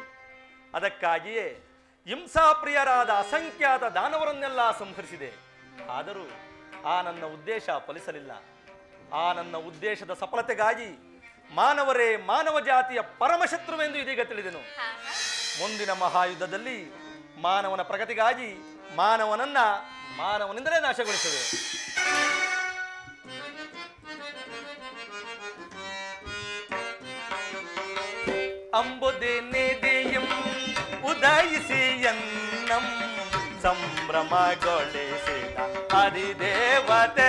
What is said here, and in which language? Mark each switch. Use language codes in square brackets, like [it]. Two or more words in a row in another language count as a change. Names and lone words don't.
[kn] ಅದಕ್ಕಾಗಿಯೇ ಹಿಂಸಾಪ್ರಿಯರಾದ ಅಸಂಖ್ಯಾತ ದಾನವರನ್ನೆಲ್ಲ ಸಂಹರಿಸಿದೆ. ಆದರೂ ಆ ನನ್ನ ಉದ್ದೇಶ ಫಲಿಸಲಿಲ್ಲ. ಆ ನನ್ನ ಉದ್ದೇಶದ ಸಫಲತೆಗಾಗಿ ಮಾನವರೇ ಮಾನವ ಜಾತಿಯ ಪರಮಶತ್ರುವೆಂದು ಇದೀಗ ತಿಳಿದೆನು. ಮುಂದಿನ ಮಹಾಯುದ್ಧದಲ್ಲಿ ಮಾನವನ ಪ್ರಗತಿಗಾಗಿ ಮಾನವನಿಂದಲೇ ನಾಶಗೊಳಿಸುವೆ. ಅಂಬುದೇ ನಿಧಿಯಂ ಉದಯಿಸಿ ಎನ್ನಂ ಸಂಭ್ರಮಗೊಳಿಸಿದ ಅಧಿದೇವತೆ.